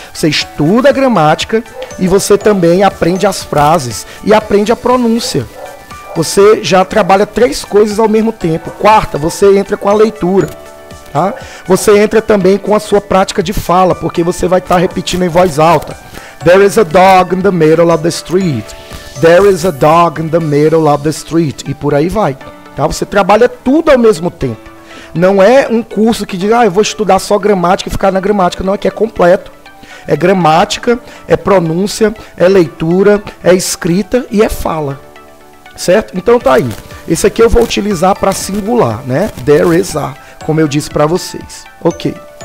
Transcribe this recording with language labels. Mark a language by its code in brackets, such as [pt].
[pt] Você estuda a gramática e você também aprende as frases e aprende a pronúncia. Você já trabalha 3 coisas ao mesmo tempo. Quarta, você entra com a leitura. Tá? Você entra também com a sua prática de fala, porque você vai estar repetindo em voz alta. [en] There is a dog in the middle of the street. There is a dog in the middle of the street. [pt] E por aí vai. Tá? Você trabalha tudo ao mesmo tempo. Não é um curso que diz, eu vou estudar só gramática e ficar na gramática. Não, aqui é completo. É gramática, é pronúncia, é leitura, é escrita e é fala. certo? Então tá aí. Esse aqui eu vou utilizar para singular, né? [en] There is a, [pt] como eu disse para vocês. Ok.